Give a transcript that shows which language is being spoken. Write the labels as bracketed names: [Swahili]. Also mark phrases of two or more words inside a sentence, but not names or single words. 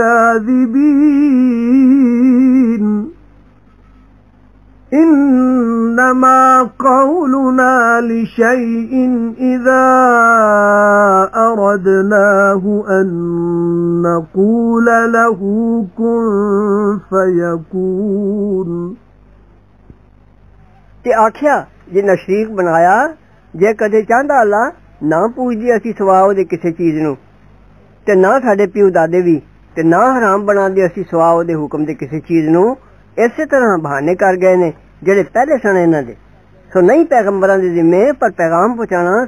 [Arabic] كاذبين إنما قولنا لشيء إذا أردناه أن نقول له كن فيكون [Punjabi] ਤੇ ਆਖਿਆ ਜਿਨ੍ਹਾਂ ਸ਼ਰੀਕ ਬਣਾਇਆ ਜੇ ਕਦੇ ਚਾਹੁੰਦਾ ਅੱਲਾ ਨਾ ਪੁੱਛਦੇ ਅਸੀਂ ਸਵਾ ਉਹਦੇ ਕਿਸੇ ਚੀਜ਼ ਨੂੰ ਤੇ ਨਾ ਸਾਡੇ ਪਿਓ ਦਾਦੇ ਵੀ ਤੇ ਨਾ ਹਰਾਮ ਬਣਾਉਂਦੇ ਅਸੀਂ ਸਵਾ ਉਹਦੇ ਹੁਕਮ ਦੇ ਕਿਸੇ ਚੀਜ਼ ਨੂੰ ਇਸੇ ਤਰ੍ਹਾਂ ਬਹਾਨੇ ਕਰ ਗਏ ਨੇ ਜਿਹੜੇ ਪਹਿਲੇ ਸਨ ਇਹਨਾਂ ਦੇ ਸੋ ਨਹੀਂ ਪੈਗੰਬਰਾਂ ਦੇ ਜ਼ਿੰਮੇ ਪਰ ਪੈਗਾਮ ਪਹੁੰਚਾਉਣਾ